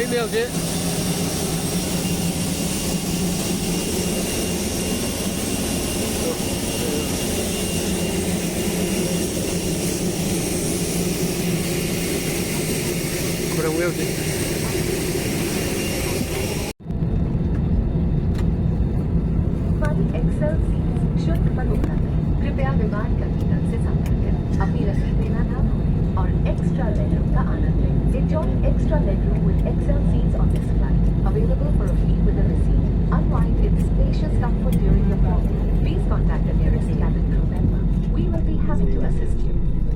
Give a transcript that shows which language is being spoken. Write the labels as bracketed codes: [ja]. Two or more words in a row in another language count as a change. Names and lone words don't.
[hi] ဖြစ်ကိုယ်ဝေးဖြစ် हमारी एक्सेल सीट्स शुल्क पर उपलब्ध है। कृपया विमान टर्मिनल से संपर्क करें, अपनी रसीद देना ना भूलें और [en] extra legroom [hi] का आनंद लें। [en] Enjoy extra legroom with Excel seats on this flight. Available for a fee with a receipt. Unwind in spacious comfort during your flight. Please contact the nearest cabin crew member. We will be happy to assist you.